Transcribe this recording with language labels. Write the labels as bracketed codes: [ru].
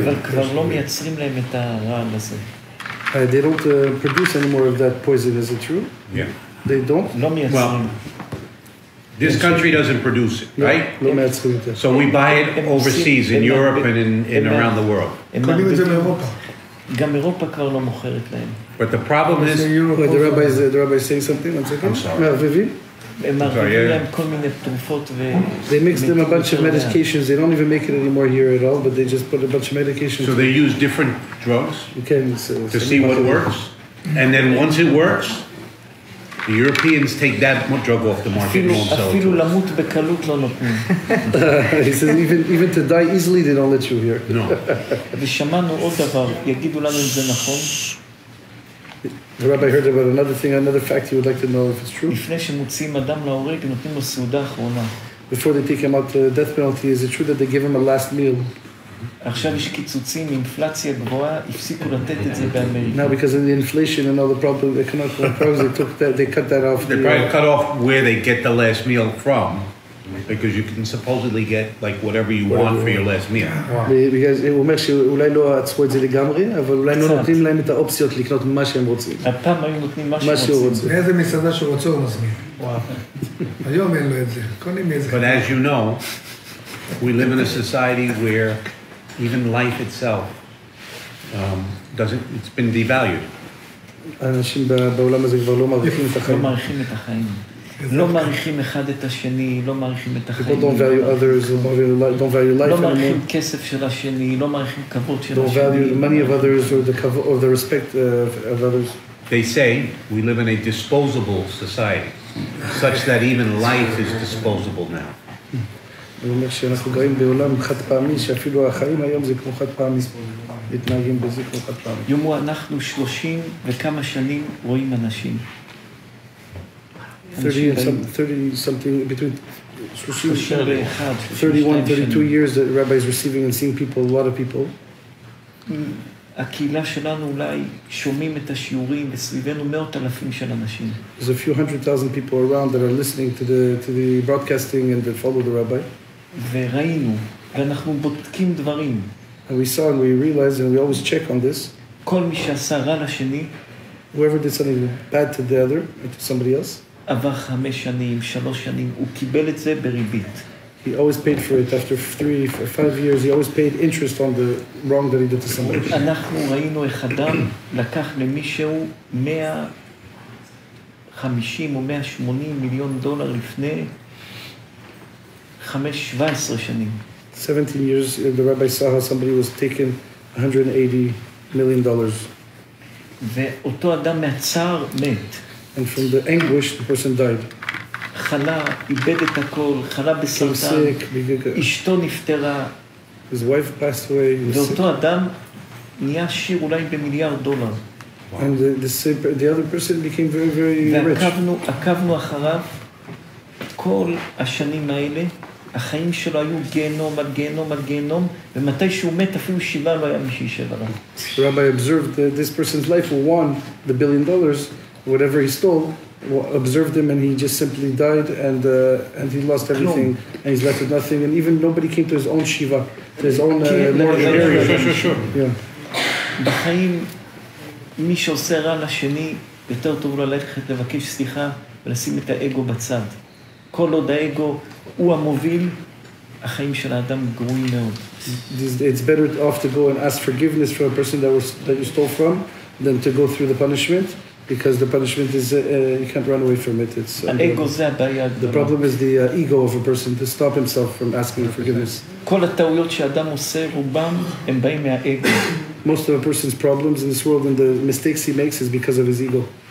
[he] אבל כבר לא מייצרים להם את הרעל הזה. [en] They don't produce any more of that poison, is it true? Yeah. They don't? [he] לא מייצרים. [en] This country doesn't produce it, right? [he] לא מייצרים את זה. [en] So we buy it overseas, in Europe and in around the world. [he] קונים את זה מאירופה. גם אירופה כבר לא מוכרת להם. [en] But the problem is... Wait, the rabbi is saying something? One second. I'm sorry. [he] מערבבים? הם מערבבים להם כל מיני תרופות ו... [en] They mix them a bunch of medications. They don't even make it anymore here at all, but they just put a bunch of medications. So they use different drugs to see what works. And then once it works, the Europeans take that drug off the market and won't sell it. [he] אפילו למות בקלות לא נותנים. [en] He says even to die easily they don't let you here. No. [he] ושמענו עוד דבר, יגידו לנו אם זה נכון. [en] The rabbi heard about another thing, another fact he would like to know if it's true. [he] לפני שמוציאים אדם להורג, נותנים לו סעודה אחרונה. [en] Before they take him out to the death penalty, is it true that they give him a last meal? [he] עכשיו יש קיצוצים, אינפלציה גבוהה, הפסיקו לתת את זה באמריקה. [en] Now because of the inflation and all the problem, economic problems, they cut that off. They probably cut off where they get the last meal from, because you can supposedly get like whatever you want for your last meal. Because [he] הוא אומר שאולי לא עצרו את זה לגמרי, אבל אולי לא נותנים להם את האופציות לקנות מה שהם רוצים. הפעם היו נותנים מה שהם רוצים. מאיזה מסעדה שרוצה הוא מזמין. היום אין לו את זה. קונים מאיזה. [en] But as you know, we live in a society where even life itself it's been devalued. [he] אנשים בעולם הזה כבר לא מעריכים את החיים. לא מעריכים את החיים. לא מעריכים אחד את השני, לא מעריכים את החיים. [en] People don't value others, don't value life [he] לא [en] anymore. [he] מעריכים כסף של השני, לא מעריכים כבוד של השני. [en] Don't value the money of others or the respect of others. They say we live in a disposable society, such that even life is disposable now. [he] הוא אומר שאנחנו גרים בעולם חד פעמי, שאפילו החיים היום זה כמו חד פעמי, מתנהגים בזה כמו חד פעמי. יומו אנחנו 30 וכמה שנים רואים אנשים. [en] 30 something, between 31, 32 years that the rabbi is receiving and seeing people, a lot of people. [he] הקהילה שלנו אולי שומעים את השיעורים וסביבנו 100,000 של אנשים. [en] There's a few 100,000 people around that are listening to the broadcasting and that follow the rabbi. [he] וראינו, ואנחנו בודקים דברים. [en] And we saw and we realized and we always check on this. [he] כל מי שעשה רע לשני, [en] whoever did something bad to the other, to somebody else, [he] עבר 5 שנים, 3 שנים, הוא קיבל את זה בריבית. [en] He always paid for it after 3 or 5 years. He always paid interest on the wrong that he did to somebody. [he] אנחנו ראינו איך אדם לקח למישהו 150 או 180 מיליון דולר לפני 17 שנים. [en] 17 years, the rabbi saw how somebody was taken $180 million. [he] ואותו אדם מהצער מת. [en] And from the anguish, the person died. [he] חלה, איבד את הכל, חלה בסרטן, אשתו נפטרה. [en] His wife passed away. [he] ואותו אדם נהיה עשיר אולי $1,000,000,000. [en] And the other person became very, very rich. [he] ועקבנו אחריו כל השנים האלה, החיים שלו היו גיהנום על גיהנום על גיהנום, ומתי שהוא מת אפילו שיבה לא היה מי שישב עליו. [en] The rabbi observed that this person's life will won the $1 billion, whatever he stole, observed him and he just simply died and he lost everything and he's left with nothing and even nobody came to his own shiva, to his own morning area. Sure. Yeah. [he] בחיים, מי שעושה רע לשני, יותר טוב לו ללכת לבקש סליחה ולשים את האגו בצד. כל עוד האגו הוא המוביל, החיים של האדם גרועים מאוד. [en] It's better off to go and ask forgiveness from a person that you stole from than to go through the punishment, because the punishment is you can't run away from it. It's [he] האגו זה הבעיה הגדולה. [en] The problem is the ego of a person to stop himself from asking forgiveness. [he] כל הטעויות שאדם עושה, רובם הם באים מהאגו. [en] Most of a person's problems in this world and the mistakes he makes is because of his ego.